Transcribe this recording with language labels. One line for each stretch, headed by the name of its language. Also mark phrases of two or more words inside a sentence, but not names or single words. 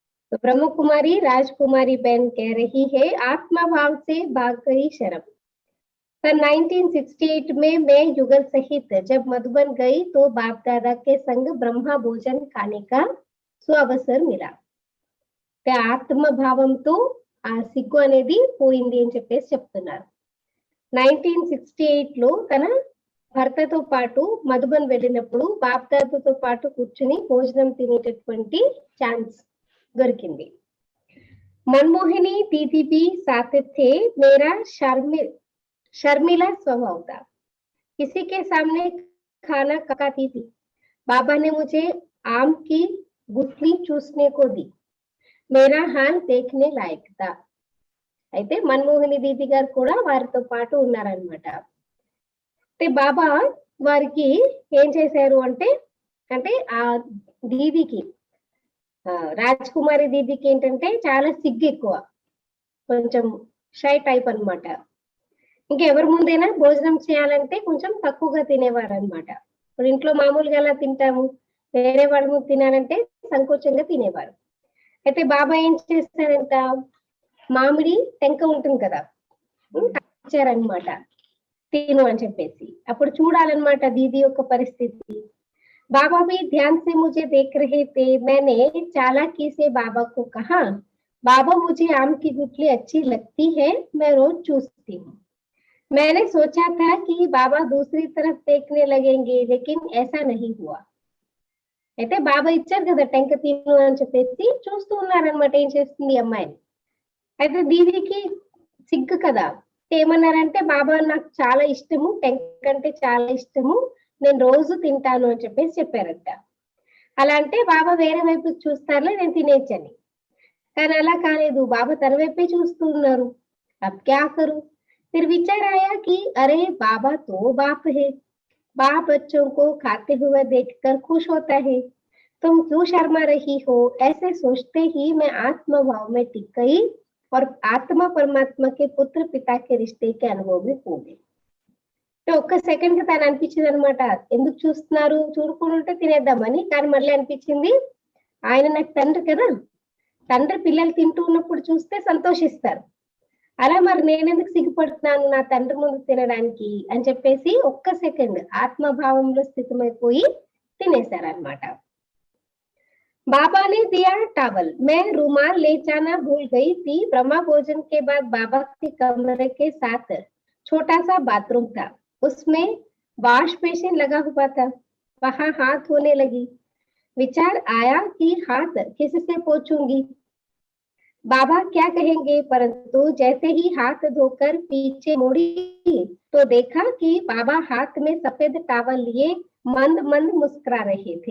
Hindi: तो ब्रह्म कुमारी राजकुमारी बहन कह रही है, आत्मा भाव से भाग गई शर्म। सन 1968 में मैं युगल सहित जब मधुबन गई तो बाप दादा के संग ब्रह्मा भोजन खाने का सुअवसर मिला।
Telugu: ఆత్మ భావంతో ఆ సిగ్గు అనేది పోయింది అని చెప్పేసి చెప్తున్నారు. 1968 లో తన భర్తతో పాటు మధుబన్ వెళ్ళినప్పుడు బాప్దాదాతో పాటు కూర్చుని భోజనం తినేటటువంటి ఛాన్స్ దొరికింది.
Hindi: मनमोहिनी दीदी भी साथ थे, मेरा शर्मिला स्वभाव था, किसी के सामने खाना पकाती थी। बाबा ने मुझे आम की गुठली चूसने को दी, मेरा हाल देखने लायक था।
Telugu: అయితే మన్మోహిని దీది గారు కూడా వారితో పాటు ఉన్నారనమాట. అంటే బాబా వారికి ఏం చేశారు అంటే అంటే ఆ దీదికి రాజకుమారి దీదికి ఏంటంటే చాలా సిగ్గు ఎక్కువ, కొంచెం
English: shy type
Telugu: అనమాట. ఇంకెవరి ముందైనా భోజనం చేయాలంటే కొంచెం తక్కువగా తినేవారు అనమాట. ఇప్పుడు ఇంట్లో మామూలుగా ఎలా తింటాము, వేరే వాళ్ళ ముందు తినాలంటే సంకోచంగా తినేవారు. అయితే బాబా ఏం చేస్తారంట, మామిడి టెంక ఉంటుంది కదా, ఇచ్చారనమాట తిను అని చెప్పేసి. అప్పుడు చూడాలన్నమాట దీది యొక్క పరిస్థితి.
Hindi: बाबा भी ध्यान से मुझे देख रहे थे। मैंने चालाकी से बाबा को कहा, बाबा मुझे आम की गुठली अच्छी लगती है, मैं रोज चूसती हूँ। मैंने सोचा था कि बाबा दूसरी तरफ देखने लगेंगे, लेकिन ऐसा नहीं हुआ। అయితే బాబా ఇచ్చారు కదా టెంక తిను అని చెప్పేసి చూస్తూ ఉన్నారనమాట ఏం చేస్తుంది అమ్మాయిని. అయితే దీదికి సిగ్గు కదా, ఏమన్నారంటే బాబా నాకు చాలా ఇష్టము, టెంక అంటే చాలా ఇష్టము, నేను రోజు తింటాను అని చెప్పేసి చెప్పారంట. అలా అంటే బాబా వేరే వైపు చూస్తారులే, నేను తినేచ్చని. కానీ అలా కాలేదు, బాబా తన వైపే చూస్తూ ఉన్నారు. अब क्या करूं? फिर विचार आया कि अरे बाबा तो बाप है, बाप बच्चों को खाते हुए देखकर खुश होता है, तुम क्यों शर्मा रही हो? ऐसे सोचते ही मैं आत्म भाव में टिक गई और आत्मा परमात्मा के पुत्र पिता के रिश्ते के अनुभव में खो गई.
Telugu: ఒక్క సెకండ్ కి తను అనిపించింది అనమాట, ఎందుకు చూస్తున్నారు, చూడకుండా ఉంటే తినేద్దామని. కానీ మళ్ళీ అనిపించింది, ఆయన నాకు తండ్రి కదా, తండ్రి పిల్లలు తింటూ ఉన్నప్పుడు చూస్తే సంతోషిస్తారు, అలా మరి నేనెందుకు సిగ్గుపడుతున్నాను నా తండ్రి ముందు తినడానికి అని చెప్పేసి ఒక్క సెకండ్ ఆత్మభావంలో స్థితమైపోయి తినేశారనమాట.
Hindi: बाबा ने दिया टॉवल, मैं रुमाल ले जाना भूल गई थी. ब्रह्मा भोजन के बाद बाबा के कमरे के साथ छोटा सा बाथरूम था, उसमें
English: wash basin
Hindi: लगा हुआ था, वहां हाथ धोने लगी. विचार आया कि हाथ किससे पोंछूंगी, बाबा क्या कहेंगे, परंतु जैसे ही हाथ धोकर पीछे मुड़ी तो देखा कि बाबा हाथ में सफेद टॉवल लिए मंद मंद मुस्कुरा रहे थे.